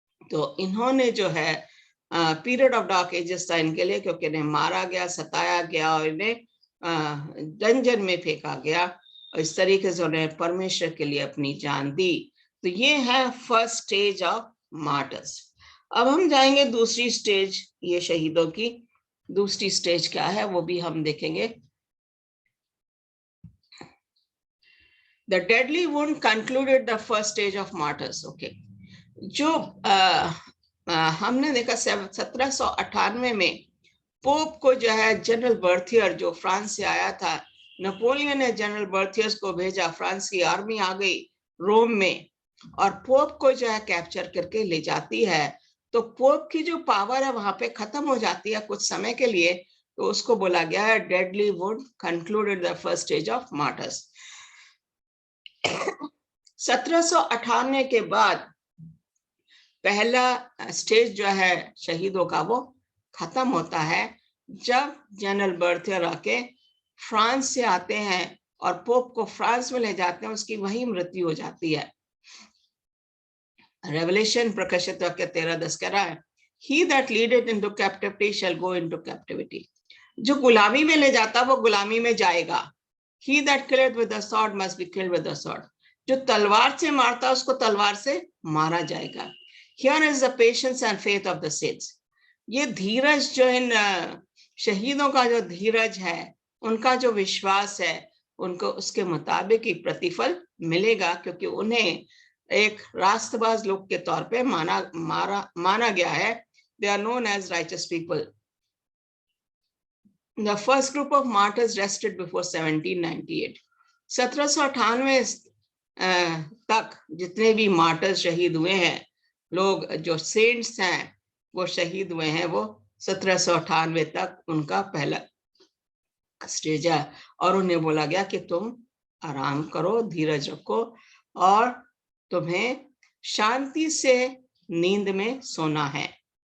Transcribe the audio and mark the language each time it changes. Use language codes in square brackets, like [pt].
[hi] तो इन्होंने जो है पीरियड ऑफ डार्क एजेस था इनके लिए, क्योंकि इन्हें मारा गया, सताया गया और इन्हें डंजन में फेंका गया, और इस तरीके से उन्हें परमेश्वर के लिए अपनी जान दी। तो ये है [en] First stage of martyrs. [hi] अब हम जाएंगे दूसरी स्टेज, ये शहीदों की दूसरी स्टेज क्या है वो भी हम देखेंगे। [en] The deadly wound concluded the first stage of martyrs. [hi] Okay, जो हमने देखा 1798 में पोप को जो है जनरल बर्थियर, जो फ्रांस से आया था, नेपोलियन ने जनरल बर्थियर्स को भेजा, फ्रांस की आर्मी आ गई रोम में और पोप को जो है कैप्चर करके ले जाती है। तो पोप की जो पावर है वहां पे खत्म हो जाती है कुछ समय के लिए, तो उसको बोला गया है [en] Deadly would concluded the first stage of martyrs. [hi] 1798 के बाद पहला स्टेज जो है शहीदों का वो खत्म होता है, जब जनरल बर्थियर आके फ्रांस से आते हैं और पोप को फ्रांस में ले जाते हैं, उसकी वही मृत्यु हो जाती है। रेवलेशन प्रकाशित वाक्य 13:10 कह रहा है, [en] He that leadeth into captivity shall go into captivity. [hi] जो गुलामी में ले जाता वो गुलामी में जाएगा। [en] He that killeth with the sword must be killed with the sword. [hi] जो तलवार से मारता उसको तलवार से मारा जाएगा। [en] Here is the patience and faith of the saints. [hi] ये धीरज जो इन शहीदों का जो धीरज है, उनका जो विश्वास है, उनको उसके मुताबिक ही प्रतिफल मिलेगा, क्योंकि उन्हें एक रास्तबाज लोग के तौर पे माना गया है। [en] They are known as righteous people. The first group of martyrs rested before 1798. [hi] 1798 तक जितने भी मार्टर्स शहीद हुए हैं, लोग जो सेंट्स हैं वो शहीद हुए हैं, वो 1798 तक उनका पहला स्टेज है। और उन्हें बोला गया कि तुम आराम करो, धीरज रखो और तुम्हें शांति से नींद में सोना है।